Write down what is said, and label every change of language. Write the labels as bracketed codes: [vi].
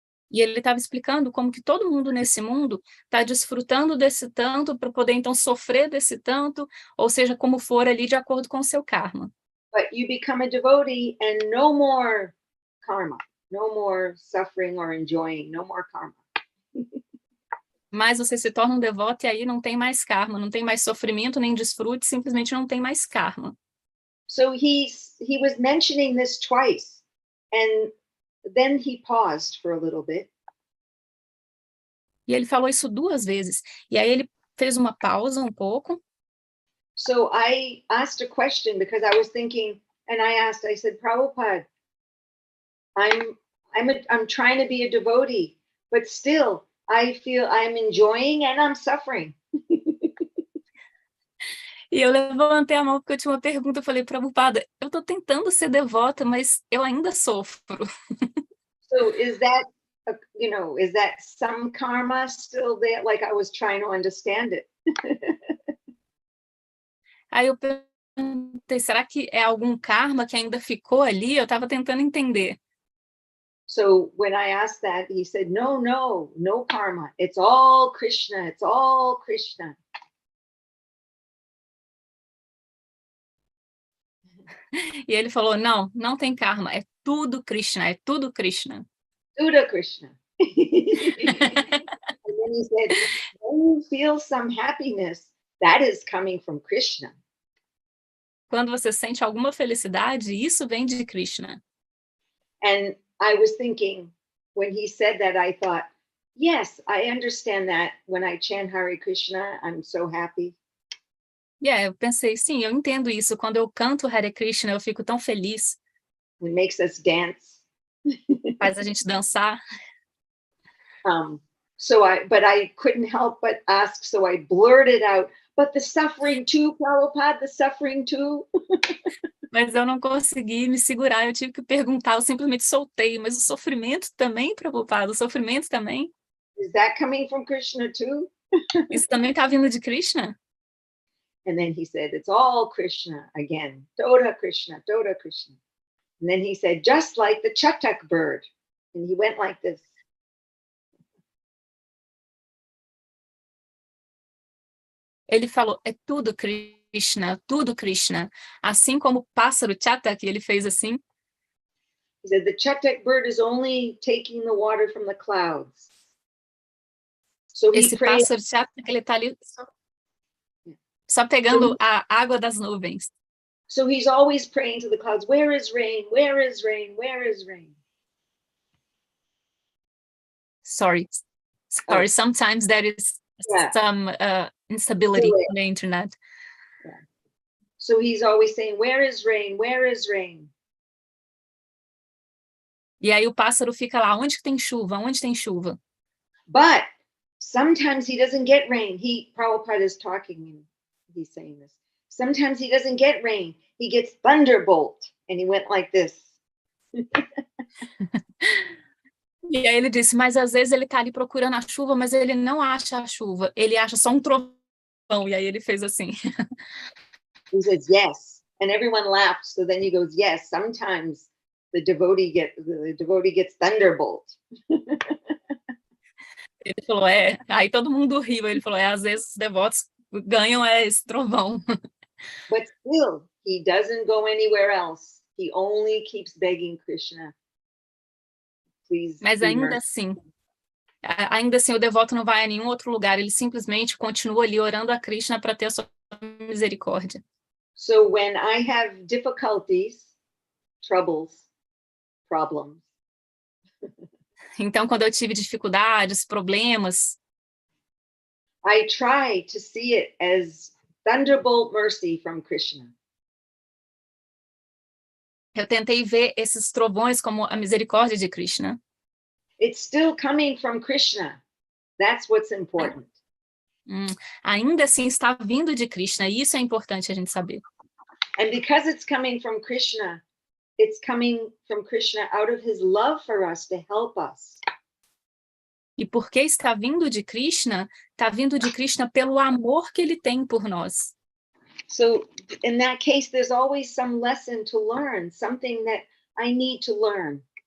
[pt] E ele estava explicando como que todo mundo nesse mundo está desfrutando desse tanto para poder então sofrer desse tanto, ou seja, como for ali de acordo com o seu karma. [en] But you become a devotee and no more karma, no more suffering or enjoying, no more karma. [pt] Mas você se torna um devoto e aí não tem mais karma, não tem mais sofrimento nem desfrute, simplesmente não tem mais karma. [en] So he was mentioning this twice, and then he paused for a little bit. [pt] E ele falou isso 2 vezes. E aí ele fez uma pausa um pouco. [en] So I asked a question because I was thinking, and I said, Prabhupada, I'm trying to be a devotee, but still I feel I'm enjoying and I'm suffering. [pt] E eu levantei a mão porque eu tinha uma pergunta, eu falei, Prabhupada, eu estou tentando ser devota, mas eu ainda sofro. [en] So is that, is that some karma still there? Like I was trying to understand it. [pt] Aí eu perguntei, será que é algum karma que ainda ficou ali? Eu estava tentando entender. [en] So when I asked that, he said, no karma. It's all Krishna. It's all Krishna. [pt] E ele falou, não tem karma, é tudo Krishna, é tudo Krishna. Tudo Krishna. [en] And then he said, when you feel some happiness, that is coming from Krishna. [pt] Quando você sente alguma felicidade, isso vem de Krishna. [en] And I was thinking, when he said that, I thought, yes, I understand that when I chant Hare Krishna, I'm so happy. [pt] Eu pensei, sim, eu entendo isso. Quando eu canto Hare Krishna, eu fico tão feliz. [en] It makes us dance. [pt] Faz a gente dançar. [en] But I couldn't help but ask, so I blurted out, but the suffering too, Prabhupada, the suffering too. [pt] Mas eu não consegui me segurar, eu tive que perguntar, eu simplesmente soltei, mas o sofrimento também, Prabhupada, o sofrimento também? [en] Is that coming from Krishna too? [pt] Isso também está vindo de Krishna? [en] And then he said, it's all Krishna again. Toda Krishna, Toda Krishna. And then he said, just like the chatak bird. And he went like this. [pt] Ele falou, é tudo Krishna, assim como o pássaro chatak, ele fez assim. [en] He said, the chatak bird is only taking the water from the clouds. So he [pt] Esse [en] prayed, [pt] pássaro chatak, ele está ali só pegando a água das nuvens. [en] So he's always praying to the clouds, where is rain? Where is rain? Where is rain? Sorry, sometimes there is some instability on the internet. Yeah. So he's always saying, where is rain? Where is rain? [pt] E aí o pássaro fica lá, onde tem chuva? Onde tem chuva? [en] But sometimes he doesn't get rain. Prabhupada is talking, he's saying this. Sometimes he doesn't get rain. He gets thunderbolt. And he went like this. [pt] E aí ele disse, mas às vezes ele está ali procurando a chuva, mas ele não acha a chuva. Ele acha só um trovão. E aí ele fez assim. [en] He says, yes. And everyone laughed. So then he goes, yes, sometimes the devotee gets thunderbolt. [pt] Ele falou, Aí todo mundo riu. Ele falou, às vezes os devotos ganham esse trovão. [en] But still, he doesn't go anywhere else. He only keeps begging Krishna. Please. [pt] Mas ainda assim o devoto não vai a nenhum outro lugar. Ele simplesmente continua ali orando a Krishna para ter a sua misericórdia. [en] So when I have difficulties, troubles, problems. [pt] Então, quando eu tive dificuldades, problemas, [en] I try to see it as thunderbolt mercy from Krishna. [pt] eu tentei ver esses trovões como a misericórdia de Krishna. [en] It's still coming from Krishna. That's what's important. [pt] Ainda assim está vindo de Krishna, e isso é importante a gente saber. [en] And because it's coming from Krishna, it's coming from Krishna out of his love for us to help us. [pt] E porque está vindo de Krishna pelo amor que ele tem por nós. [en] So in that case, there's always some lesson to learn, something that I need to learn.